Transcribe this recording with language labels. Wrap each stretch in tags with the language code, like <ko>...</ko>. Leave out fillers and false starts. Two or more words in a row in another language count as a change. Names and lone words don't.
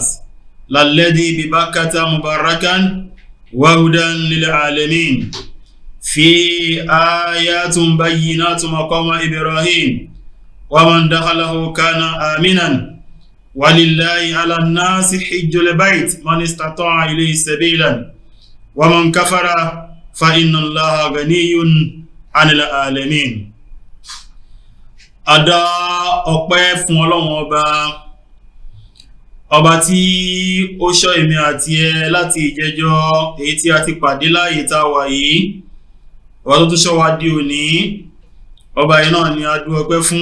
<ar>للذي ببكة مباركا وهدى للعالمين فيه آيات بينات مقام إبراهيم ومن دخله كان آمنا ولله على الناس حج البيت من استطاع إليه سبيلا ومن كفر فإن الله غني عن العالمين.</ar> <yo>Adá ọpẹ́ fún Ọlọ́run ọba tí ó ṣọ́ èmi àti ẹ láti ìjẹjọ́ èyí tí a ti pàdé láàyè tá a wà yìí. Ọba tó tún ṣọ́ wa di òní, ọba yìí náà ni a dú ọpẹ́ fún.</yo>